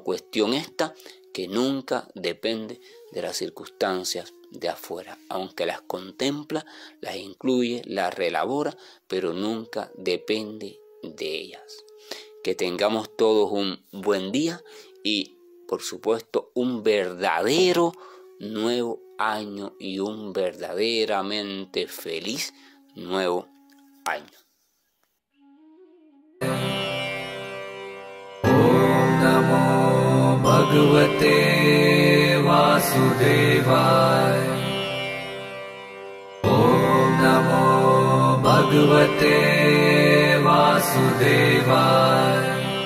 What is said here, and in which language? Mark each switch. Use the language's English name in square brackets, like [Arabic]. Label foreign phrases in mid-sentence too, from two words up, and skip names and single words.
[Spanish] Cuestión esta que nunca depende de las circunstancias de afuera, aunque las contempla, las incluye, las reelabora, pero nunca depende de ellas. Que tengamos todos un buen día y, por supuesto, un verdadero nuevo año y un verdaderamente feliz nuevo año. [Sanskrit] Om Namo Bhagavate Vasudevaya. Om Namo Bhagavate Vasudevaya.